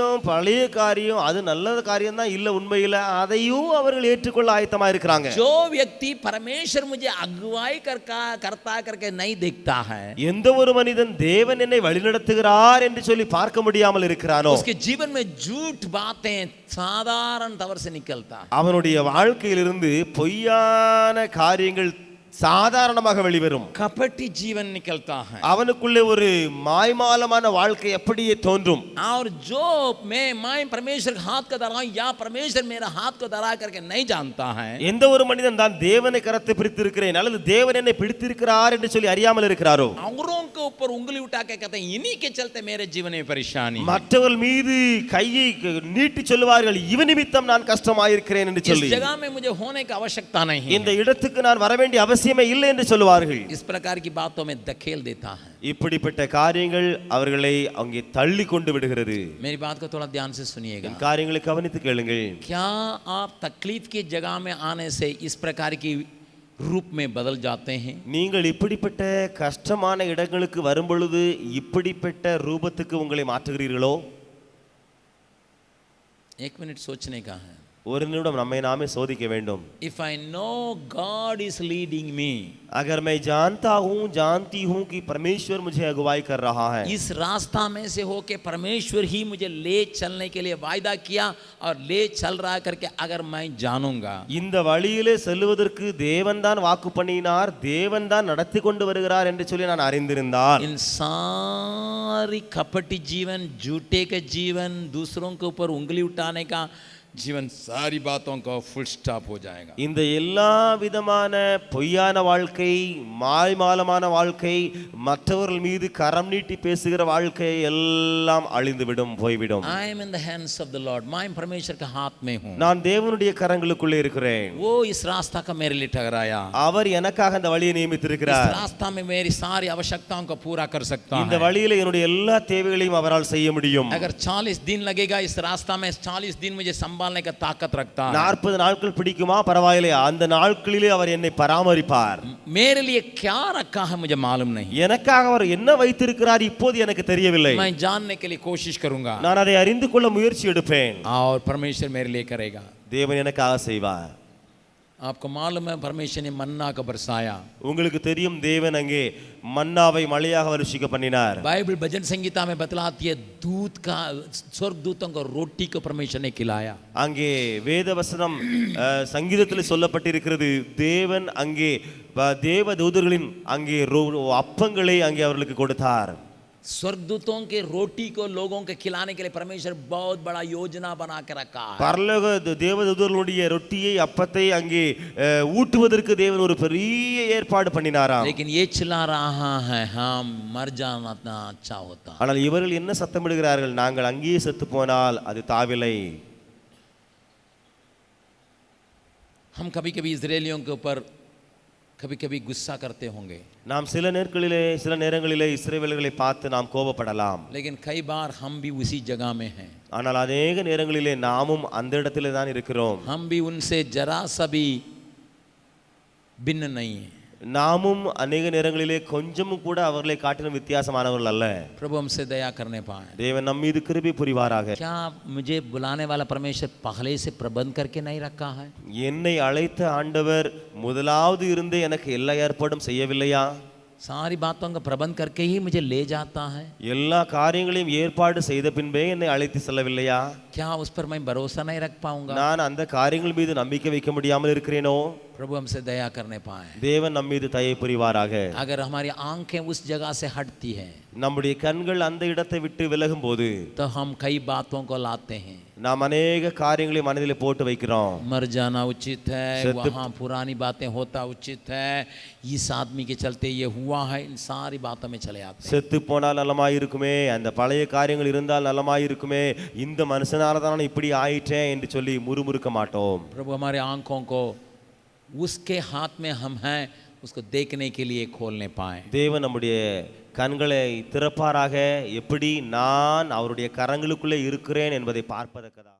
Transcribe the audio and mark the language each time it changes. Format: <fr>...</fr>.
<ta>பழைய காரியம் அது நல்ல காரியம் தான், இல்ல உண்மையில அதையும் அவர்கள் ஏற்றுக்கொள்ள ஆயத்தமா இருக்கிறாங்க.</ta> <hi>जो व्यक्ति परमेश्वर मुझे अगुवाई करता करके नहीं देखता है,</hi> <ta>எந்த ஒரு மனிதன் தேவன் என்னை வழிநடத்துகிறார் என்று சொல்லி பார்க்க முடியாமல் இருக்கிறானோ,</ta> <hi>उसके जीवन में झूठ बातें साधारण तौर से निकलता है।</hi> <ta>அவனுடைய வாழ்க்கையிலிருந்து பொய்யான காரியங்கள் சாதாரணமாக வெளிவரும்.</ta> <hi>कपटी जीवन निकलता है,</hi> <ta>அவனுக்குள்ளே ஒரு மாய்மாலமான வாழ்க்கை அப்படியே தோன்றும்.</ta> <hi>और जो मैं परमेश्वर के हाथ को धरा या परमेश्वर मेरा हाथ को धरा करके नहीं जानता है,</hi> <ta>எந்த ஒரு மனிதன் தான் தேவனை கரத்தை பிடித்திருக்கிறேன் அல்லது தேவன் என்னை பிடித்திருக்கிறார் என்று சொல்லி அறியாமல் இருக்கிறாரோ,</ta> <hi>औरों के ऊपर उंगली उठा के कहते हैं इन्हीं के चलते मेरे जीवन में परेशानी,</hi> <ta>மற்றவர்கள் மீது கையை நீட்டி சொல்வார்கள், இவன் நிமித்தம் நான் கஷ்டமாயிருக்கிறேன் என்று</ta> <hi>इस</hi> <ta>சொல்லி,</ta> <hi>जगह में मुझे होने की आवश्यकता नहीं है,</hi> <ta>இந்த இடத்துக்கு நான் வர வேண்டிய அவசியமே இல்லை என்று சொல்வார்கள்.</ta> <hi>इस प्रकार की बातों में धकेल देता है।</hi> <ta>இப்படிப்பட்ட காரியங்கள் அவர்களை அங்கே தள்ளி கொண்டு விடுகிறது.</ta> <hi>मेरी बात को थोड़ा ध्यान से सुनिएगा,</hi> <ta>காரியங்களை கவனித்து கேளுங்கள்.</ta> <hi>क्या आप तकलीफ की जगह में आने से इस प्रकार की रूप में बदल जाते हैं?</hi> <ta>நீங்கள் இப்படிப்பட்ட கஷ்டமான இடங்களுக்கு வரும் பொழுது இப்படிப்பட்ட ரூபத்துக்கு உங்களை மாற்றுகிறீர்களோ?</ta> <hi>1 मिनट सोचने का है।</hi> <ta>ஒரு நிமிடம் நம்மை நாமே சோதிக்க வேண்டும்.</ta> <en>If I know God is leading me,</en> <hi>अगर मैं जानती हूँ कि परमेश्वर मुझे अगुवाई कर रहा है, इस रास्ता में से होके परमेश्वर ही मुझे ले चलने के लिए वायदा किया और ले चल रहा करके अगर मैं जानूंगा,</hi> <ta>இந்த வழியிலே செல்வதற்கு தேவன்தான் வாக்கு பண்ணினார், தேவன்தான் நடத்தி கொண்டு வருகிறார் என்று சொல்லி நான் அறிந்திருந்தால்,</ta> <hi>इन सारी कपटी जीवन, झूठे के जीवन, दूसरों के ऊपर उंगली उठाने का जीवन, सारी बातों का फुल स्टॉप हो जाएगा।</hi> <ta>இந்த எல்லா விதமான பொய்யான வாழ்க்கை, மாய்மாலமான வாழ்க்கை, மற்றவர்கள் மீது கரம் நீட்டி பேசுகிற வாழ்க்கை எல்லாம் அழிந்துவிடும், போய்விடும்.</ta> <en>I am in the hands of the Lord,</en> <hi>मैं परमेश्वर के हाथ में हूँ,</hi> <ta>நான் தேவனுடைய கரங்களுக்குள்ளே இருக்கிறேன்.</ta> <hi>वो इस रास्ता का मेरे लिए ठहराया,</hi> <ta>அவர் எனக்காக இந்த வழியை நியமித்திருக்கிறார்.</ta> <hi>इस रास्ता में मेरी सारी आवश्यकताओं को पूरा कर सकता</hi> <ta>இந்த</ta> <hi>है।</hi> <ta>வழியில என்னுடைய எல்லா தேவைகளையும் அவரால் செய்ய முடியும்.</ta> <hi>अगर 40 दिन लगेगा इस रास्ता में, 40 दिन मुझे संभालने का ताकत रखता है।</hi> <ta>40 நாட்கள் பிடிக்குமா பரவாயில்லை, அந்த நாட்களிலே அவர் என்னை பராமரிப்பார்.</ta> <hi>मेरे लिए क्या रखा है मुझे मालूम नहीं,</hi> <ta>எனக்காக அவர் என்ன வைத்திருக்கிறார் இப்போது எனக்கு தெரியவில்லை.</ta> <hi>मैं जानने के लिए कोशिश करूंगा</hi> <ta>நான் அதை அறிந்து கொள்ள முயற்சி எடுப்பேன்.</ta> <hi>और परमेश्वर मेरे लिए करेगा।</hi> <ta>தேவன் எனக்காக செய்வார்.</ta> <hi>आपको मालूम है परमेश्वर ने मन्ना को बरसाया,</hi> <ta>உங்களுக்கு தெரியும் தேவன் அங்கே மன்னாவை மழையாக வருஷிக்க பண்ணினார்.</ta> <hi>बाइबल भजन संगीता में बतलाती है दूत का, स्वर्गदूतों को रोटी को परमेश्वर ने खिलाया।</hi> <ta>அங்கே வேத வசனம் சங்கீதத்தில் சொல்லப்பட்டிருக்கிறது, தேவன் அங்கே தேவ தூதர்களின் அங்கே அப்பங்களை அங்கே அவர்களுக்கு கொடுத்தார்.</ta> <hi>स्वर्गदूतों के रोटी को लोगों के खिलाने के लिए परमेश्वर बहुत बड़ा योजना बना के रखा है।</hi> <ta>பரலோக தேவதூதர்களுடைய ரொட்டியை அப்பத்தை அங்கே ஊட்டுவதற்கு தேவன் ஒரு பெரிய ஏற்பாடு பண்ணினாராம்.</ta> <hi>लेकिन ये चिल्ला रहा है हम मर जाना अच्छा होता।</hi> <ta>ஆனால் இவர்கள் என்ன சத்தமிடுகிறார்கள், நாங்கள் அங்கேயே செத்து போனால் அது தாவில்லை.</ta> <hi>हम कभी कभी इजरायलियों के ऊपर कभी कभी गुस्सा करते होंगे,</hi> <ta>நாம் சில நேரங்களிலே இஸ்ரவேலர்களை பார்த்து நாம் கோபப்படலாம்.</ta> <hi>लेकिन कई बार हम भी उसी जगह में हैं.</hi> <ta>ஆனால்</ta> <hi>अनेक</hi> <ta>நேரங்களிலே நாமும் அந்த இடத்திலே தான் இருக்கிறோம்.</ta> <hi>हम भी उनसे जरा सा भी भिन्न नहीं है.</hi> <ta>நாமும்</ta> <hi>अनेक</hi> <ta>நேரங்களிலே கொஞ்சமும் கூட அவர்களை காட்டிலும் வித்தியாசமானவர்கள் அல்ல.</ta> <hi>प्रभु हमसे दया करने पाए.</hi> <ta>தேவன் நம் மீது கிருபை புரிவாராக.</ta> <hi>क्या मुझे बुलाने वाला परमेश्वर पहले से प्रबंध करके नहीं रखा है?</hi> <ta>என்னை அழைத்த ஆண்டவர் முதலாவது இருந்தே எனக்கு எல்லா ஏற்பாடும் செய்யவில்லையா?</ta> <hi>सारी बातों का प्रबंध करके ही मुझे ले जाता है.</hi> <ta>எல்லா காரியங்களையும் ஏற்பாடு செய்த பின்பே என்னை அழைத்து செல்லவில்லையா?</ta> <hi>क्या उस पर मैं भरोसा नहीं रख पाऊंगा?</hi> <ta>நான் அந்த காரியங்கள் மீது நம்பிக்கை வைக்க முடியாமல் இருக்கிறேனோ?</ta> <hi>प्रभु हमसे दया करने पाए.</hi> <ta>தேவன் நம் மீது தயை புரிவாராக.</ta> <hi>अगर हमारी आंखें उस जगह से हटती हैं</hi> <ta>நம்முடைய கண்கள் அந்த இடத்தை விட்டு விலகும் போது</ta> <hi>तो हम कई बातों को लाते हैं.</hi> <ta>நாம்</ta> <hi>अनेक</hi> <ta>காரியங்களை மனதிலே போட்டு வைக்கிறோம்.</ta> <hi>मर जाना उचित है, सत्य- वहाँ पुरानी बातें होता उचित है, इस आदमी के चलते ये हुआ है, इन सारी बातों में चले आते हैं.</hi> <ta>செத்து போனால் நலமாயிருக்குமே, அந்த பழைய காரியங்கள் இருந்தால் நலமாயிருக்குமே, இந்த மனுஷனால தான் இப்படி ஆயிட்டேன் என்று சொல்லி முறுமுறுக்க மாட்டோம்.</ta> <hi>प्रभु हमारे आंखों को उसके हाथ में हम हैं उसको देखने के लिए खोलने पाए.</hi> <ta>தேவன் நம்முடைய கண்களை திறப்பாராக, எப்படி நான் அவருடைய கரங்களுக்குள்ளே இருக்கிறேன் என்பதை பார்ப்பதற்கதான்.</ta>